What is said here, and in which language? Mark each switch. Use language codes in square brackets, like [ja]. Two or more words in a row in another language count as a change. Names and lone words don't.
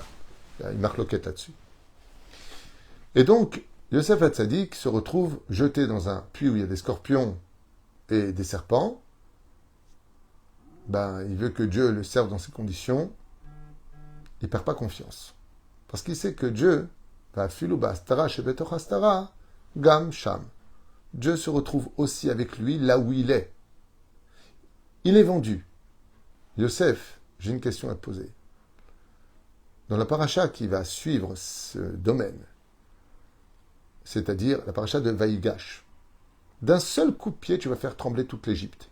[fr] Il y a une marloquette là-dessus. Et donc, Yosef Hatzadik se retrouve jeté dans un puits où il y a des scorpions et des serpents. Il veut que Dieu le serve dans ces conditions. Il ne perd pas confiance. Parce qu'il sait que Dieu va [he] אפילו בהסתרה שבתוך ההסתרה גם שם. [fr] Dieu se retrouve aussi avec lui là où il est. Il est vendu. Yosef, j'ai une question à te poser. Dans la paracha qui va suivre ce domaine, c'est-à-dire la paracha de Vaïgash, d'un seul coup de pied, tu vas faire trembler toute l'Égypte.